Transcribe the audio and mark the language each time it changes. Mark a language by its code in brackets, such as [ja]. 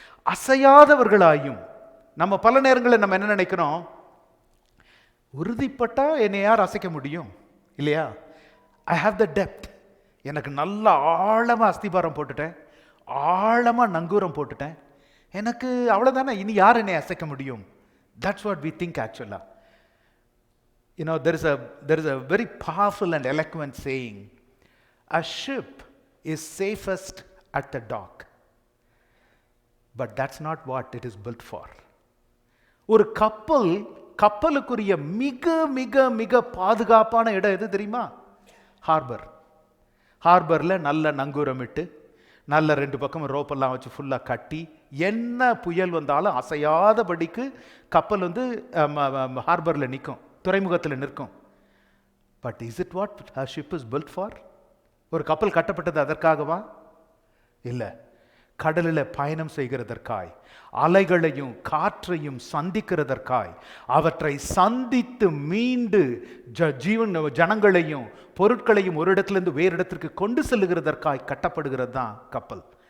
[ta] அசையாதவர்களாயும், நம்ம பல நேரங்களில் நம்ம என்ன நினைக்கிறோம், உறுதிப்பட்டா என்னை யார் அசைக்க முடியும் இல்லையா? [en] I have the depth. [ta] எனக்கு நல்ல ஆழமாக அஸ்திபாரம் போட்டுட்டேன், ஆழமாக நங்கூரம் போட்டுட்டேன், எனக்கு அவ்வளோதானே, இனி யார் என்னை அசைக்க முடியும்? [en] That's what we think ஆக்சுவலாக. You know, there is a very powerful and eloquent saying, a ship is safest at the dock, but that's not what it is built for. [ta] ஒரு கப்பலுக்குரிய மிக மிக மிக பாதுகாப்பான இடம் எது தெரியுமா? ஹார்பர். ஹார்பரில் நல்ல நங்கூரமிட்டு, நல்ல 2 பக்கம் ரோப்பெல்லாம் வச்சு ஃபுல்லாக கட்டி, என்ன புயல் வந்தாலும் அசையாதபடிக்கு கப்பல் ஹார்பரில் நிற்கும், துறைமுகத்தில் நிற்கும். [en] But is it what a ship is built for? [ta] ஒரு கப்பல் கட்டப்பட்டது அதற்காகவா? இல்லை. கடலில் பயணம் செய்கிறதற்காய், அலைகளையும் காற்றையும் சந்திக்கிறதற்காய், அவற்றை சந்தித்து மீண்டு ஜனங்களையும் பொருட்களையும் ஒரு இடத்திலிருந்து வேறு இடத்திற்கு கொண்டு செல்லுகிறதற்காய் கட்டப்படுகிறது தான் கப்பல்.